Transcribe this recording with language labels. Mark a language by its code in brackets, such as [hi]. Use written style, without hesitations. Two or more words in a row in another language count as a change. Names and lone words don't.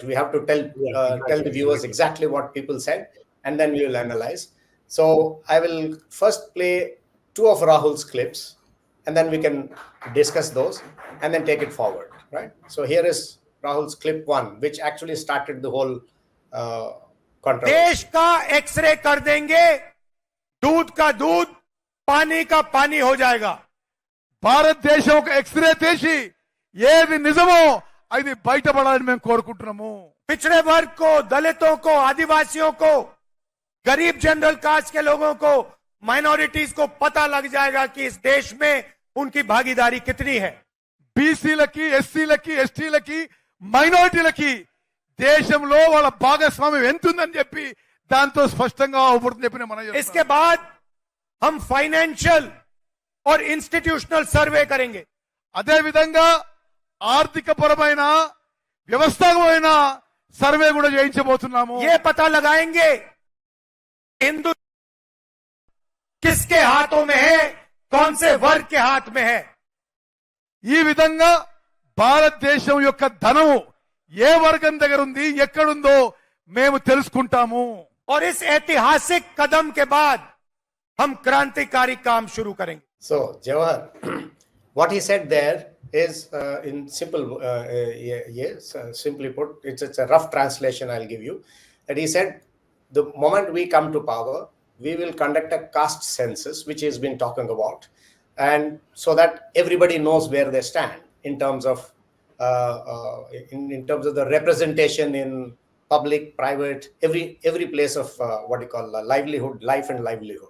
[en] We have to tell the viewers exactly what people said, and then we will analyze. So I will first play two of Rahul's clips, and then we can discuss those and then take it forward, right? So here is Rahul's clip one, which actually started the whole controversy. [hi] देश का एक्सरे कर देंगे, दूध का दूध, पानी का पानी हो जाएगा. [te] భారతదేశం ఒక ఎక్స్రే తీసి ఏది నిజమో అది బయటపడాలని మేము కోరుకుంటున్నాము. [hi] पिछड़े वर्ग को, दलितों को, आदिवासियों को, गरीब [en] general caste [hi] के लोगों को, माइनॉरिटीज को पता लग जाएगा कि इस देश में उनकी भागीदारी कितनी है. [te] బీసీలకి, ఎస్సీలకి, ఎస్టీలకి, మైనారిటీలకి దేశంలో వాళ్ళ భాగస్వామ్యం ఎంతుందని చెప్పి దాంతో స్పష్టంగా అవుపడుతుంది చెప్పిన మనం. [hi] इसके बाद हम फाइनेंशियल और [en] institutional survey [hi] करेंगे. [te] అదే విధంగా ఆర్థిక పరమైన వ్యవస్థాపకమైన సర్వే కూడా చేయించబోతున్నాము. [hi] ये पता लगाएंगे हिंदू किसके हाथों में है, कौन से वर्ग के हाथ में है. [te] ఈ విధంగా భారతదేశం యొక్క ధనము ఏ వర్గం దగ్గర ఉంది, ఎక్కడుందో మేము తెలుసుకుంటాము. [hi] और इस ऐतिहासिक कदम के बाद हम क्रांतिकारी काम शुरू करेंगे. [en] So Jawahar, what he said there is in simple, simply put, it's a rough translation I'll give you. That he said, the moment we come to power, we will conduct a caste census, which he's been talking about, and so that everybody knows where they stand in terms of the representation in public, private, every place of livelihood, life and livelihood.